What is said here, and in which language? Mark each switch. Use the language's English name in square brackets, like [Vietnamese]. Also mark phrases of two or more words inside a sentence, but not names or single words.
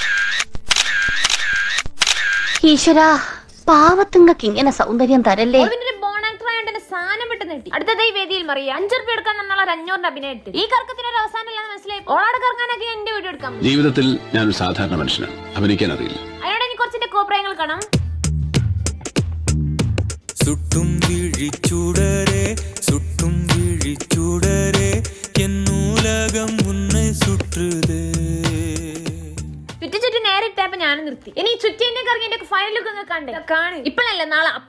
[Malayalam] ഈശ്വരാ, പാവത്തുങ്ങൾക്ക് ഇങ്ങനെ സൗന്ദര്യം തരല്ലേ. സാധനം പെട്ടെന്ന് കിട്ടി. അടുത്തത് ഈ വേദിയിൽ മറിയ 5 രൂപ എടുക്കാൻ എന്നുള്ള 500 അഭിനയം ഇട്ട് ഈ കറക്കത്തിന് ഒരു അവസാനം ഇല്ലാന്ന് മനസ്സിലായി. ഓളാട് കറങ്ങാനൊക്കെ എന്റെ വീഡിയോ എടുക്കാം. ജീവിതത്തിൽ ഞാനൊരു സാധാരണ മനുഷ്യനാണ്, അഭിനയിക്കാൻ അറിയില്ല. അതിനോട് ഇനി കുറച്ചിന്റെ കോപ്രായങ്ങൾ കാണാം. [Tamil] சுட்டும் விழிச்சுடரே சுட்டும் விழிச்சுடரே என் நூலகம் உன்னை சுற்றுதே. [Malayalam] ചുറ്റി നേരിട്ടപ്പോ ഞാൻ നിർത്തി. ഇനി ചുറ്റിന്റെ കറങ്ങി [English] final look [Malayalam] കണ്ടേ കാണും. ഇപ്പോഴല്ല നാളെ.